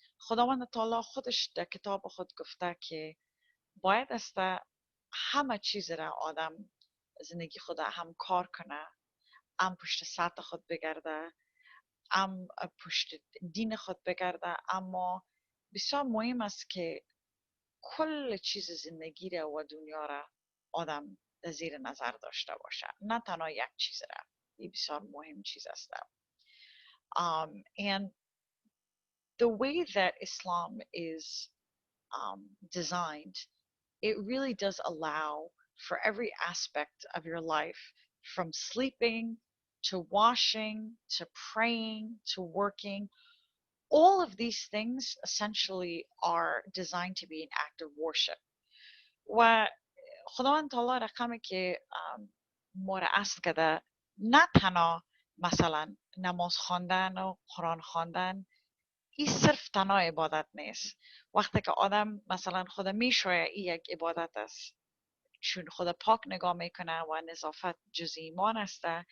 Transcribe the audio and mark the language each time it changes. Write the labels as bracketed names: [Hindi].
[Persian] خداوند تعالی خودش در کتاب خود گفته که باید است همه چیز را آدم زندگی خود هم کار کنه، هم پشت سطح خود بگرده، هم پشت دین خود بگرده، اما بسیار مهم است که کل چیز زندگی را و دنیا را آدم در زیر نظر داشته باشه، نه تنها یک چیز را. این بسیار مهم چیز است. [English] And the way that Islam is designed, it really does allow for every aspect of your life, from sleeping to washing to praying to working, all of these things essentially are designed to be an act of worship. [Persian] و خداوند تعالی رقمی که ما را اصل کرده، نه تنها مثلا نماز خواندن و قرآن خواندن، این صرف تنها عبادت نیست. وقتی که آدم مثلا خود میشویه، این یک عبادت است، چون خود پاک نگاه میکنه و نظافت جز ایمان است.